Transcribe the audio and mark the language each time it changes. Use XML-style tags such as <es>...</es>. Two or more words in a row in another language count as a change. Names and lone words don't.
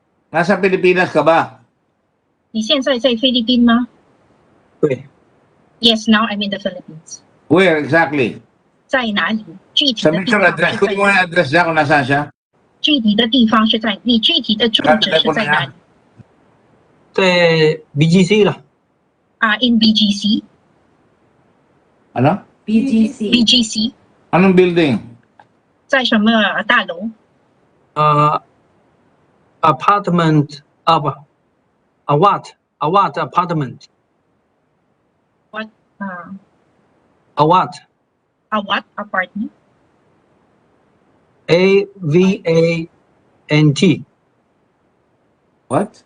<tl>Nasa Pilipinas ka ba?</tl> <zh>你现在在菲律宾吗？对。</zh> <en>Yes, now I'm in the Philippines. Where exactly?</en> <zh>在哪里？具体</zh> <tl>Sa</tl> <zh>的地</zh> <tl>mutual</tl> <zh>方</zh> <tl>address.</tl> <zh>是</zh> <tl>Kunin</tl> <zh>在</zh> <tl>mo</tl> <zh>哪</zh> <tl>yung address niya kung nasaan siya.</tl> <zh>具体的地方是在你具体的住址是在哪里？在 BGC 了。</zh> <en>In BGC.</en> <tl>Ano? BGC. Anong building?</tl> <zh>在什么大楼？</zh> <en>apartment 不 Awat apartment. What? Awat. What apartment? AVANT. What?</en>